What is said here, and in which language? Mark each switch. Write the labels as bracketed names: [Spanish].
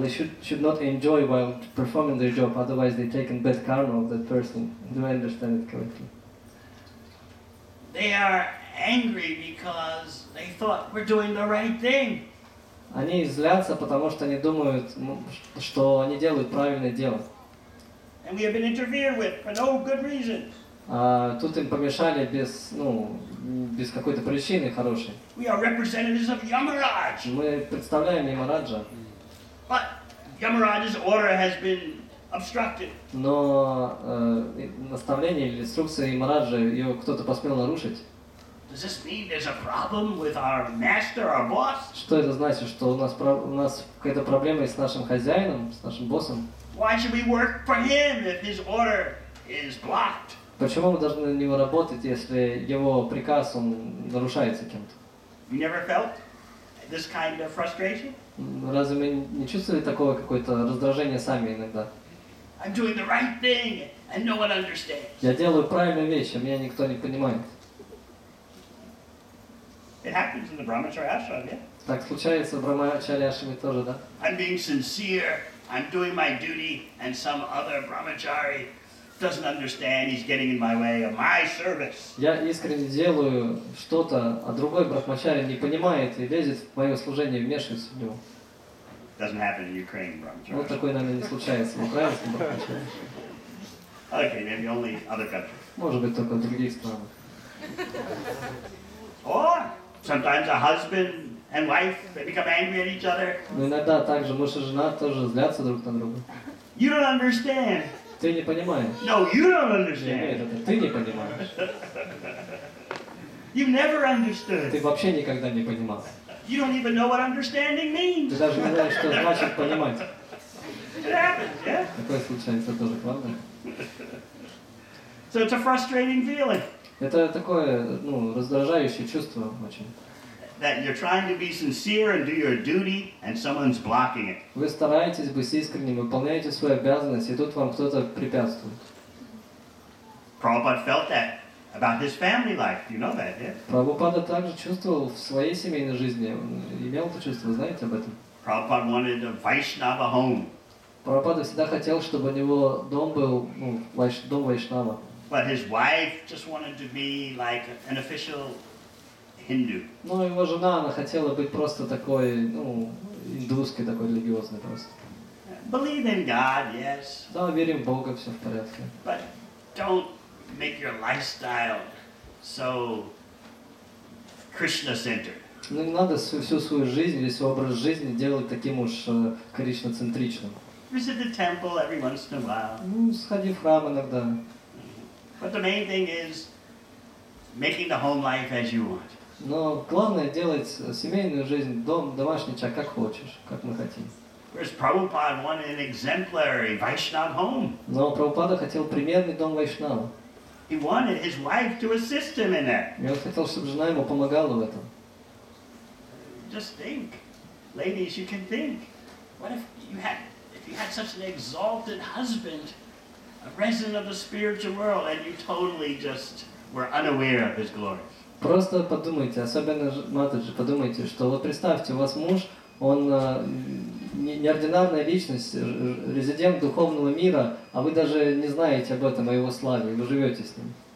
[English] They should not enjoy while performing their job. Otherwise, they take in bad karma of that person. Do I understand it correctly? They are angry because they thought we're doing the right thing. [Russian] Они злятся, потому что они думают, что они делают правильное дело. [English] And we have been interfered with for no good reason. [Russian] А тут им помешали без какой-то причины хорошей. [English] We are representatives of Yamaraj. [Russian] Мы представляем Ямараджа, [English] But Yamaraj's order has been obstructed. [Russian] но наставление или инструкция Ямараджа, ее кто-то посмел нарушить. [English] Does this mean there's a problem with our master, our boss? [Russian] Что это значит, что у нас какая-то проблема с нашим хозяином, с нашим боссом? [English] Why should we work for him if his order is blocked? [Russian] Почему мы должны на него работать, если его приказ, он нарушается кем-то? [English] You never felt this kind of frustration? [Russian] Разве мы не чувствовали такого какое-то раздражение сами иногда? [English] I'm doing the right thing and no one understands. [Russian] Я делаю правильную вещь, а меня никто не понимает. [English] It happens in the Brahmacharya ashram, yeah? [Russian] Так случается в Брахмачарья ашраме тоже, да? [English] I'm being sincere, I'm doing my duty, and some other brahmachari doesn't understand, he's getting in my way of my service. [Russian] Я искренне делаю что-то, а другой брахмачарья не понимает и лезет в мое служение, вмешивается в него. [English] Doesn't happen in Ukraine brahmacharya. [Russian] Вот такое, наверное, не случается в украинском брахмачарье. [English] Okay, maybe only other countries. [Russian] Может быть, только в других странах. [English] Or sometimes a husband and wife, they become angry at each other. [Russian] Но иногда также муж и жена тоже злятся друг на друга. [English] You don't understand. [Russian] Ты не понимаешь. [English] No, you don't [Russian] Нет, [English] understand. [Russian] это ты не понимаешь. [English] You've never [Russian] Ты [English] understood. [Russian] вообще никогда не понимал. [English] You don't even know what understanding [Russian] Ты [English] means. [Russian] даже не знаешь, что значит понимать. [English] It happens, yeah? [Russian] Такое случается тоже, правда? [English] So it's a frustrating feeling [Russian] Это такое, ну, раздражающее чувство очень. [English] that you're trying to be sincere and do your duty, and someone's blocking it. [Russian] Вы стараетесь быть искренним, выполняете свою обязанность, и тут вам кто-то препятствует. [English] Prabhupada felt that about his family life. You know that, yeah? [Russian] Прабхупада также чувствовал в своей семейной жизни, он имел это чувство, вы знаете об этом? [English] Prabhupada wanted a Vaishnava home, [Russian] Прабхупада всегда хотел, чтобы у него дом был, ну, дом Вайшнава. [English] but his wife just wanted to be like an official Hindu. [Russian] Но его жена, она хотела быть просто такой, ну, индусской, такой религиозной просто. [English] Believe in God, yes, [Russian] Да, верим в Бога, все в порядке. [English] but don't make your lifestyle so Krishna-centered. [Russian] Ну, не надо всю свою жизнь, весь образ жизни делать таким уж Кришна-центричным. [English] Visit the temple every once in a while. [Russian] Ну, сходи в храм иногда. [English] But the main thing is making the home life as you want. [Russian] Но главное делать семейную жизнь, дом, домашний чай, как хочешь, как мы хотим. [English] Whereas Prabhupada wanted an exemplary Vaishnava home. [Russian] Но Прабхупада хотел примерный дом Вайшнава. [English] He wanted his wife to assist him in that. [Russian] И он хотел, чтобы жена ему помогала в этом. [English] Just think, ladies, you can think. What if you had such an exalted husband, a resident of the spiritual world, and you totally just were unaware of his glory? [Russian] Просто подумайте, особенно матаджи, подумайте, что вот представьте, у вас муж, он неординарная личность, резидент духовного мира, а вы даже не знаете об этом, о его славе, вы живете с ним.